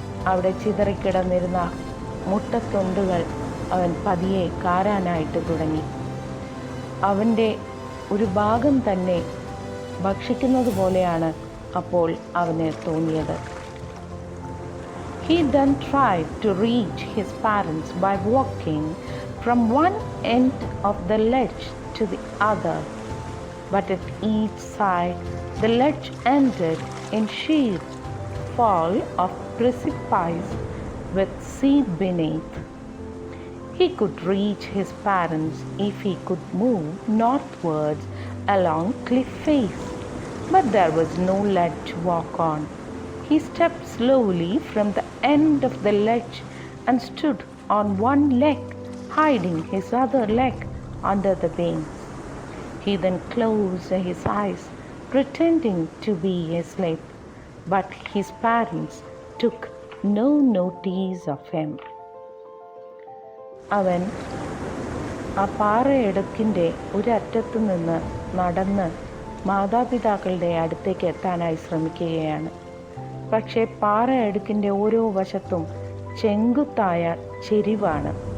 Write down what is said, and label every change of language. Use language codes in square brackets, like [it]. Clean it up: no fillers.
[ml] അവിടെ ചിതറിക്കിടന്നിരുന്ന മുട്ടത്തൊണ്ടുകൾ അവൻ പതിയെ കാരാനായിട്ട് തുടങ്ങി. അവൻ്റെ ഒരു ഭാഗം തന്നെ ഭക്ഷിക്കുന്നത് പോലെയാണ് അപ്പോൾ അവന് തോന്നിയത്. [en] He then tried to reach his parents by walking from one end of the ledge to the other, but at each side the ledge ended in sheer fall of precipice with sea beneath. He could reach his parents if he could move northwards along cliff face, but there was no ledge to walk on. He stepped slowly from the end of the ledge and stood on one leg, hiding his other leg under the wings. He then closed his eyes, pretending to be asleep, but his parents took no notice of him. [ml] അവൻ ആ പാറയിടുക്കിൻ്റെ ഒരറ്റത്തു നിന്ന് നടന്ന് മാതാപിതാക്കളുടെ അടുത്തേക്ക് എത്താനായി ശ്രമിക്കുകയാണ്. പക്ഷേ പാറയടുക്കിൻ്റെ ഓരോ വശത്തും ചെങ്കുത്തായ ചെരിവാണ്.